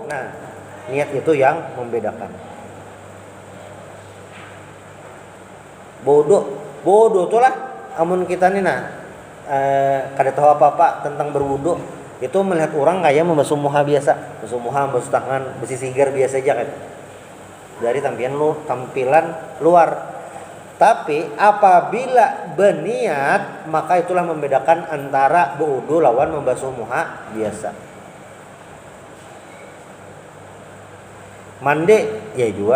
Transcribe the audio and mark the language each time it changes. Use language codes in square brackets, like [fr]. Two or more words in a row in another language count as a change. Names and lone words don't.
[id] Nah, niat itu yang membedakan. [bjn] Bodoh tuh lah amun kita nih kada tahu apa-apa tentang berwudu, itu melihat orang kayak membasuh muha biasa, membasuh muha, membasuh tangan, bersisigar biasa aja kan. [id] Dari tampilan luar. Tapi apabila berniat, maka itulah membedakan antara berwudu lawan membasuh muha biasa. Mandi ya juga.